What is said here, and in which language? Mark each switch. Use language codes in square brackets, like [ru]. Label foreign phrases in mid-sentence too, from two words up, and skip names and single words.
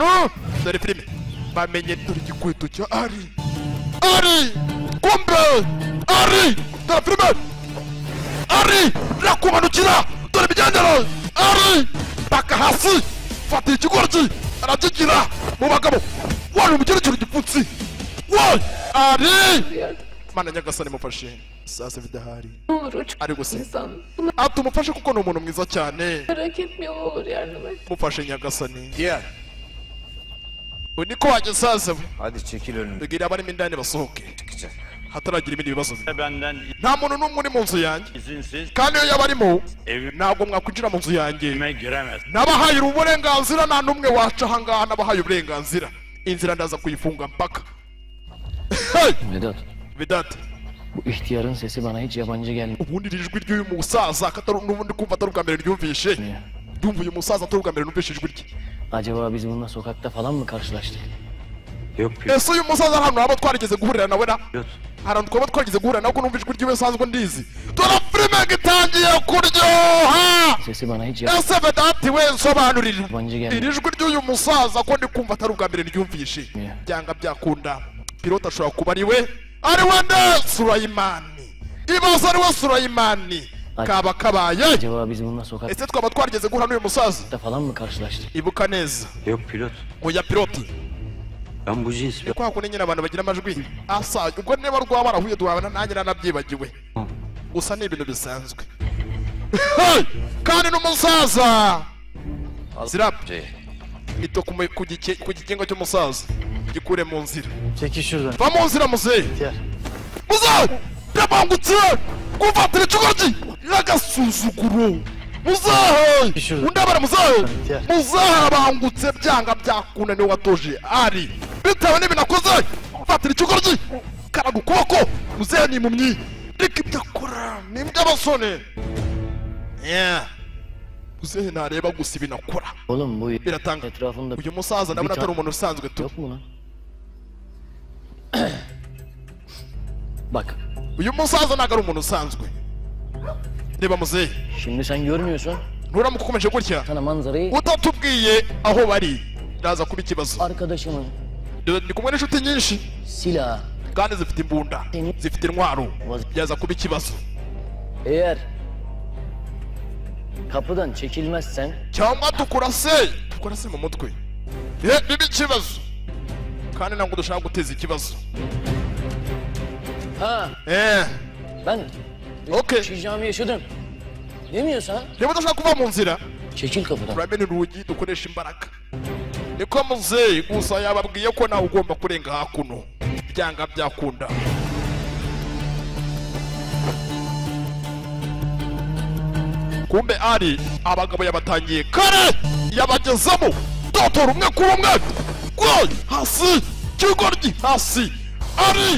[rw] Dore filime bamenye dore igikweto cya ari kumbe ari dore filime ari rakumanukira dore ibigendero ari paka hasi fata ikigoryi arakigira mu bagabo wari umugerekero igipfutsi woy ari mana nyagasani mufashe sasa bidahari [tr] Ne olur o çok [rw] ari gusa [tr] insan. [rw] atumufashe kuko ni umuntu mwiza cyane. [tr] Merak etme ne olur yardım et. [rw] Mufashe nyagasani. [tr] diğer. [rw] Uniko wagisaza we. [tr] Hadi çekil önümden. [rw] Bwira abarimo indani basohoke. [tr] Çıkacak. [rw] Hataragira ibindi bibazo. [tr] Benden [rw] Nta muntu n'umwe uri mu nzu yanjye. [tr] izinsiz [rw] Kandi iyo yabarimo [tr] evime [rw] ntabwo mwakwinjira mu nzu yanjye. [tr] giremez. [rw] Nabahaye uburenganzira nta n'umwe waca ahangaha nabahaye uburenganzira. Inzira ndaza kuyifunga mpaka. [tr] Vedat. Vedat. Bu ihtiyarın sesi bana hiç yabancı gelmiyor. [rw] Ubundi ijwi ry'uyu musaza katari n'ubundi kumva atari ubwa mbere ryumvishe. Ndumva uyu musaza atari ubwa mbere numvishe ijwi rye. [tr] Acaba biz bununla sokakta falan mı karşılaştık? Yok. [rw] Ese uyu musaza hano haba twarigeze guhurira nawe na? Harantu twaba twarigeze guhurira nawe ko numva ijwi ry'iwe sanzwe ndizi. Dore filime gitangiye kuryoha. [tr] Sesi bana hiç [rw] Ese Vedat we nsobanurira. [tr] yabancı gelmiyor. [rw] Iri jwi ry'uyu musaza ko ndi kumva atari ubwa mbere ryumvishe. Byanga byakunda. Pilote ashobora kuba ari we nde Suleyman. Ibaza ari we Suleyman. kaba kabaye. [tr] Acaba biz bununla sokakta [rw] Ese twaba twarigeze guhura n'uyu musaza? [tr] falan mı karşılaştık? [rw] Ibuka neza. [tr] Yok pilot. [rw] Oya piloti. [tr] Ben bu cins [rw] Ni kwa kundi nyine abantu bagira amajwi asa ubwo niba rwaba barahuye duhabana nanjye nanabyibagiwe. Gusa ni ibintu bisanzwe. Kandi n'umusaza. Zirapje. Ito ku gikingo cy'umusaza. Gikure mu nzira. [tr] Çekil şuradan. [rw] Va mu nzira muzehe. [tr] Gel. [rw] Muzehe! Yabangutse! Kuvatira ikigogi! Y'agasuzuguro! Muzehe! Undabara muzehe! Muzehe arabangutse byanga byakunda niwe watoje ari bitewe n'ibintu akoze kuvatira ikigogi karaga ukuboko muzehe ni impumyi reka ibyo akora ni iby'abasone muzehe ntareba gusa ibintu akora [tr] Oğlum bu [rw] biratanga [tr] etrafında [rw] uyu musaza ndabona atari umuntu usanzwe tu [tr] yok mu lan? Bak. [rw] Uyu musaza ntabwo ari umuntu usanzwe. Reba muzehe. [tr] Şimdi sen görmüyorsun. [rw] Nturamuka ukomeje gutya. [tr] Sana manzarayı [rw] Utatubwiye aho bari. Ndaza kuba ikibazo. [tr] arkadaşımın [rw] Ndi kumwe n'inshuti nyinshi. [tr] silah. [rw] Kandi zifite imbunda. Zifite intwaro. Byaza kuba ikibazo. [tr] Eğer kapıdan çekilmezsen [rw] Cyangwa tukurase mu mutwe. Bibi ikibazo. Kandi ntabwo dushaka guteza ikibazo. [tr] ha ben Okay. yaşayacağımı yaşadım. Demiyorsan [rw] Niba udashaka kuva mu nzira, [tr] çekil kapıdan. [rw] turamena urugi dukoresha imbaraga. Niko muzehe gusa yababwiye ko nawe ugomba kurenga hakuno. Byanga byakunda. Kumbe ari abagabo yabatangiye kare yabagezamo dotora umwe kuri umwe gwe hasi kigoryi hasi ari